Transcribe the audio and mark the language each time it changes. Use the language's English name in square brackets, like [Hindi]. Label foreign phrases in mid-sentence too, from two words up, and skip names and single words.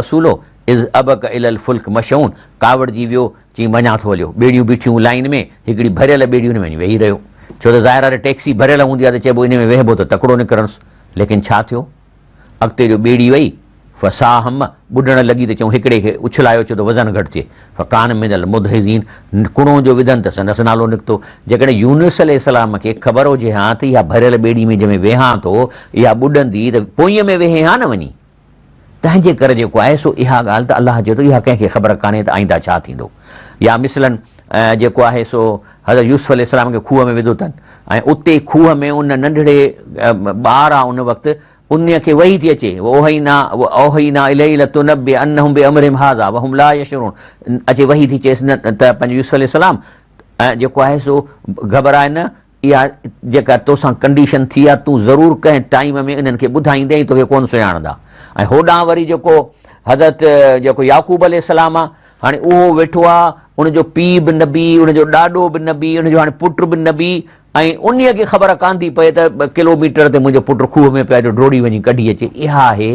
[Sindhi] रसूल हो, [Arabic] إذ أبق إلى الفلك المشحون, [Sindhi] कावड़जी वियो, चई वञा थो हलियो, ॿेड़ियूं बीठियूं लाइन में, हिकिड़ी भरियल ॿेड़ियुनि में वञी वेही रहियो, छो त ज़ाहिर आहे टैक्सी भरियल हूंदी आहे त चइबो इन में वेहबो त तकिड़ो निकिरंसि, लेकिन छा थियो, अॻिते जो ॿेड़ी वई, फसाहम ॿुॾण लॻी त चऊं हिकिड़े खे उछलायो छो त वज़न घटि थिए, [Arabic] فكان من المدحضين, [Sindhi] कुणो जो विधनि त संदसि नालो निकितो। जेकॾहिं यूनुस अलैहिस्सलाम खे ख़बर हुजे हा त इहा भरियल ॿेड़ी में जंहिंमें वेहां थो इहा ॿुॾंदी त पोईअ में वेहे हा न वञी, तंहिंजे करे जेको आहे सो इहा ॻाल्हि त अलाह चए थो इहा कंहिंखे ख़बर कान्हे त आईंदा छा थींदो। या मिसलन जेको आहे सो हज़रत यूसुफ अलैहिस्सलाम खे खूह में विधो अथनि ऐं उते खूह में उन नंढड़े ॿार आहे उन वक़्तु उन खे वही थी अचे, [Arabic] أوحينا إليه لتنبئنهم بأمرهم هذا وهم لا يشعرون, [Sindhi] अचे वही थी चएसि न त पंहिंजो यूसुफ अलैहिस्सलाम जेको आहे सो घबराए न, इहा जेका तोसां कंडीशन थी आहे तूं ज़रूरु कंहिं टाइम में इन्हनि खे ॿुधाईंदे तोखे कोन सुञाणंदा। ऐं होॾां वरी जेको हज़रत जेको याकूब अलैहिस्सलाम आहे, हाणे उहो वेठो आहे, उनजो पीउ बि नबी, उनजो ॾाॾो बि नबी, उनजो हाणे पुटु बि नबी, ऐं उन खे ख़बर कान थी पए त 2 किलोमीटर ते मुंहिंजो पुटु खूह में पिया जो ड्रोड़ी वञी कढी अचे।